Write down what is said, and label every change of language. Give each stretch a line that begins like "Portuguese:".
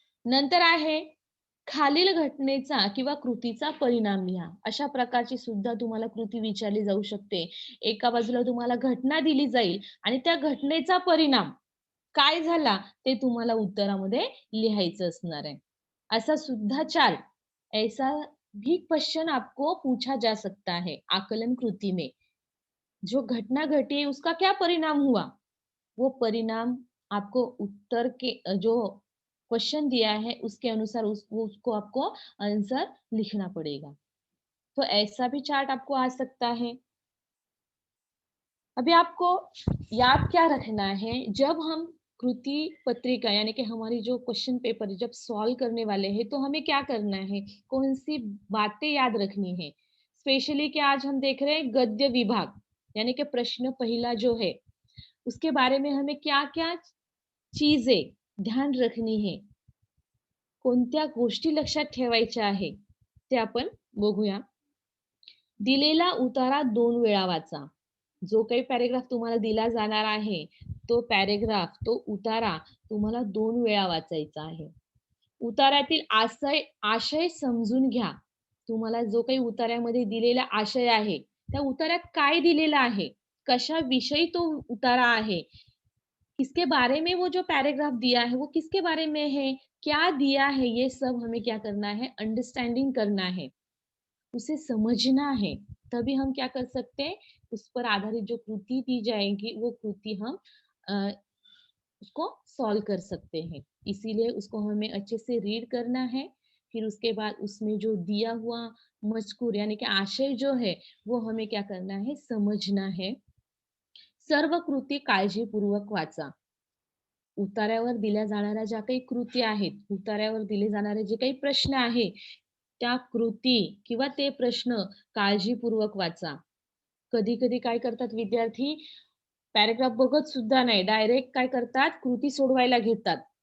Marathi: नंतर आहे खालील घटनेचा किंवा कृतीचा परिणाम लिहा. अशा प्रकारची सुद्धा तुम्हाला कृती विचारली जाऊ शकते. एका बाजूला तुम्हाला घटना दिली जाईल आणि त्या घटनेचा परिणाम काय झाला ते तुम्हाला उत्तरामध्ये लिहायचं असणार है।
Hindi: ऐसा सुद्धा चार्ट, ऐसा भी क्वेश्चन आपको पूछा जा सकता है आकलन कृति में। जो घटना घटी उसका क्या परिणाम हुआ, वो परिणाम आपको उत्तर के जो क्वेश्चन दिया है उसके अनुसार उसको आपको आंसर लिखना पड़ेगा। तो ऐसा भी चार्ट आपको आ सकता है। अभी आपको याद क्या रखना है, जब हम कृति पत्रिका यानी कि हमारी जो क्वेश्चन पेपर जब सॉल्व करने वाले हैं तो हमें क्या करना है, कौन सी बातें याद रखनी है। स्पेशली कि आज हम देख रहे हैं गद्य विभाग यानी कि प्रश्न पहला जो है उसके बारे में हमें क्या-क्या चीजें ध्यान रखनी है,
Marathi: कोणत्या गोष्टी लक्षात ठेवायच्या आहे, ते आपण बघूया. दिलेला उतारा 2 वेळा वाचा. जो काही पॅराग्राफ तुम्हाला दिला जाणार आहे, तो पॅराग्राफ, तो उतारा तुम्हाला 2 वेळा वाचायचा आहे. उताऱ्यातील आशय समजून घ्या. तुम्हाला जो काही उतार्यामध्ये दिलेला आशय आहे, त्या उतार्यात काय दिलेलं आहे? कशाविषयी तो उतारा आहे?
Hindi: किसके बारे में वो जो पैराग्राफ दिया है, वो किसके बारे में है? क्या दिया है? ये सब हमें क्या करना है? अंडरस्टैंडिंग करना है, उसे समझना है। तभी हम क्या कर सकते हैं, उस पर आधारित जो कृति दी जाएगी, वो कृति हम अ, उसको सॉल्व कर सकते हैं। इसीलिए उसको हमें अच्छे से रीड करना है, फिर उसके बाद उसमें जो दिया हुआ मज़कूर यानी कि आशय जो है, वो हमें क्या करना है, समझना है।
Marathi: सर्व कृती काळजीपूर्वक वाचा. उतार्यावर दिल्या जाणाऱ्या ज्या काही कृती आहेत, उतार्यावर दिले जाणारे जे काही प्रश्न आहे, त्या कृती किंवा ते प्रश्न काळजीपूर्वक वाचा. कधी-कधी काय करतात विद्यार्थी, पॅराग्राफ बघत सुद्धा नाही, डायरेक्ट काय करतात, कृती सोडवायला घेतात.